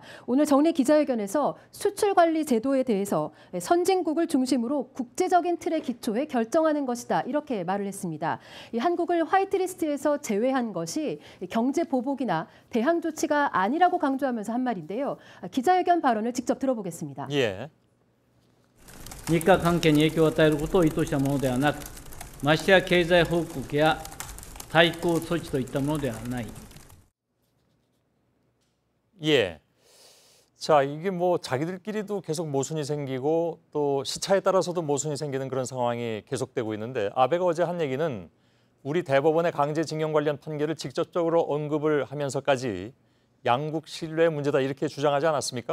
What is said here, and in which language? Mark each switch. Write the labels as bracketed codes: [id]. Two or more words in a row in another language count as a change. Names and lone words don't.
[ko] 오늘 정례 기자회견에서 수출 관리 제도에 대해서 선진국을 중심으로 국제적인 틀에 기초해 결정하는 것이다 이렇게 말을 했습니다. 이 한국을 화이트리스트에서 제외한 것이 경제 보복이나 대항 조치가 아니라고 강조하면서 한 말인데요. 기자회견 발언을 직접 들어보겠습니다. 예. [ja] 日韓関係に影響を与えることを意図したものではなく、ましてや経済報告や対抗措置といったものではない。 [ko] 예. 자, 이게 뭐 자기들끼리도 계속 모순이 생기고 또 시차에 따라서도 모순이 생기는 그런 상황이 계속되고 있는데 아베가 어제 한 얘기는 우리 대법원의 강제징용 관련 판결을 직접적으로 언급을 하면서까지 양국 신뢰의 문제다 이렇게 주장하지 않았습니까?